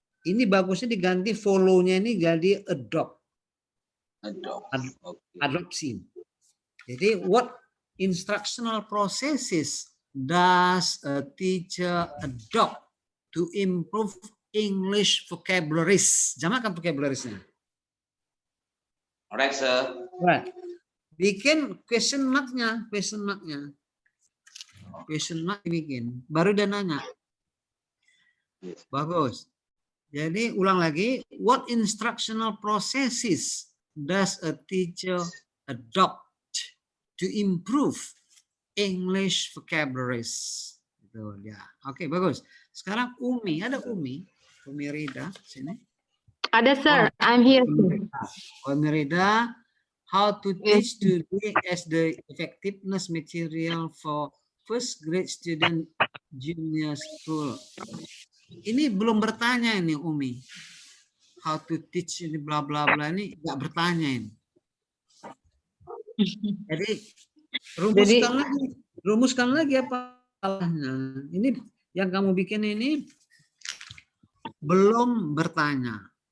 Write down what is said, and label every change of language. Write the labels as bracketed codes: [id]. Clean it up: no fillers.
[id] Ini bagusnya diganti follow-nya ini jadi adopt. Adopsi. [en] Jadi what instructional processes does a teacher adopt to improve English vocabularies? [id] Jamakan vocabulariesnya. [en] Alright, Sir. [id] Right. Bikin question mark-nya. Question mark dibikin. Baru dia nanya. Bagus. Jadi ulang lagi. [en] What instructional processes does a teacher adopt to improve English vocabularies. [id] Gitu ya. Oke, bagus. Sekarang Umi, ada Umi Rida sini. Ada, [en] sir. I'm here, sir. Umi Rida, how to teach today as the effectiveness material for first grade student junior school. [id] Ini belum bertanya ini Umi. [en] How to teach [id] ini bla bla bla ini nggak bertanya ini. Jadi rumuskan lagi apa salahnya. Ini yang kamu bikin ini belum bertanya.